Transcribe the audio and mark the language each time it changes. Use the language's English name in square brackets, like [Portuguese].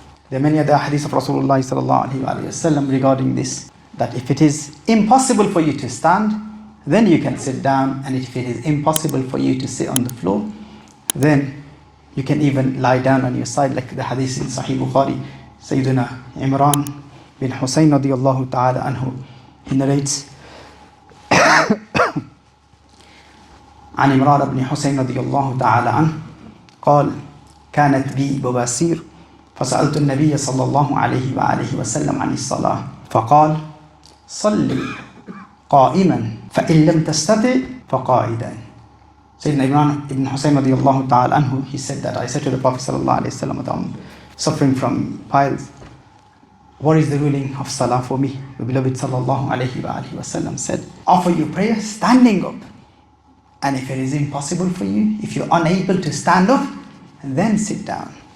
[English] There are many other hadiths of Rasulullah sallallahu alaihi wasallam regarding this, that if it is impossible for you to stand, then you can sit down, and if it is impossible for you to sit on the floor, then you can even lie down on your side, like the hadith in Sahih Bukhari. [Arabic] Sayyidina Imran bin Husayn radiyallahu ta'ala anhu, [English] he narrates [Arabic] عن إمران بن حسين رضي الله تعالى عنه قال كانت بي بواسير فسألت النبي صلى الله عليه وآله وسلم عن الصلاة فقال صل قائما فإن لم تستطع فقاعدا. [English] Sayyidina Imran ibn Husayn radiyallahu ta'ala anhu, he said that I said to the Prophet sallallahu alayhi wa sallam, I'm suffering from piles. What is the ruling of salah for me? The beloved sallallahu alayhi wa sallam said, offer your prayer standing up. And if it is impossible for you, if you're unable to stand up, then sit down.